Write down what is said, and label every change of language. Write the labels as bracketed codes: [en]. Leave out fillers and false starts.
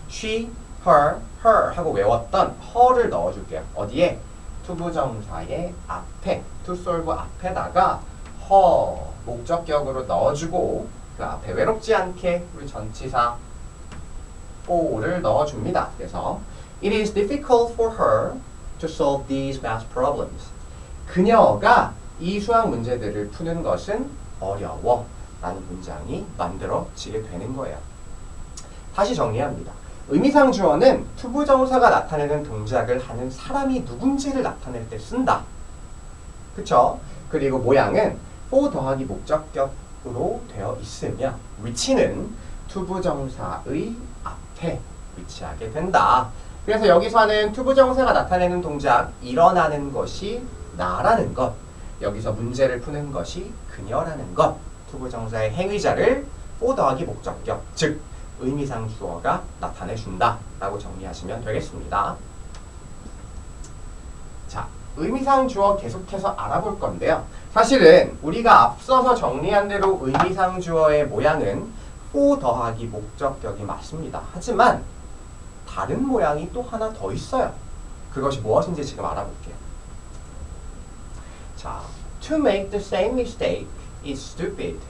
[ko] she, her 하고 외웠던 her를 넣어줄게요. 어디에? 투부정사의 앞에, [en] to solve [ko] 앞에다가 her 목적격으로 넣어주고 그 앞에 외롭지 않게 우리 전치사 for를 넣어줍니다. [en] 그래서 It is difficult for her to solve these math problems. [ko] 그녀가 이 수학 문제들을 푸는 것은 어려워 라는 문장이 만들어지게 되는 거예요. 다시 정리합니다. 의미상 주어는 투부정사가 나타내는 동작을 하는 사람이 누군지를 나타낼 때 쓴다. 그쵸? 그리고 모양은 for 더하기 목적격으로 되어 있으며 위치는 투부정사의 앞에 위치하게 된다. 그래서 여기서 하는 투부정사가 나타내는 동작, 일어나는 것이 나라는 것, 여기서 문제를 푸는 것이 그녀라는 것, 투부정사의 행위자를 for 더하기 목적격, 즉 의미상 주어가 나타내준다 라고 정리하시면 되겠습니다. 자, 의미상 주어 계속해서 알아볼 건데요. 사실은 우리가 앞서서 정리한 대로 의미상 주어의 모양은 for 더하기 목적격이 맞습니다. 하지만 다른 모양이 또 하나 더 있어요. 그것이 무엇인지 지금 알아볼게요. [en] 자, to make the same mistake is stupid.